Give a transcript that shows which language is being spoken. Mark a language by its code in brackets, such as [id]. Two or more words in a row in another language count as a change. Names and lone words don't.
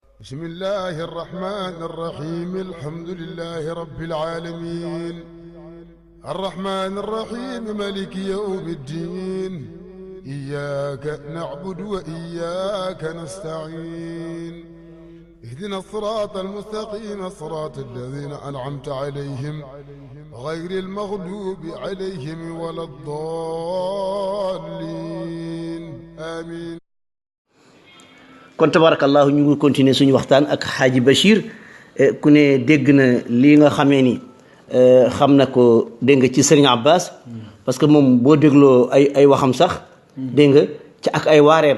[ar] بسم الله الرحمن الرحيم الحمد لله رب العالمين الرحمن الرحيم مالك يوم الدين إياك نعبد وإياك نستعين اهدنا الصراط المستقيم صراط الذين أنعمت عليهم غير المغلوب عليهم ولا الضالين آمين. [wo] kon tabarakallahu ñu ngi continuer suñu waxtaan ak Hadji Bachir ku ne dégg na lii nga xamee ni xam na ko dégg nga ci Serigne Abbas [fr] parce que [wo] moom boo dégloo ay waxam sax dégg nga ci ak ay waareem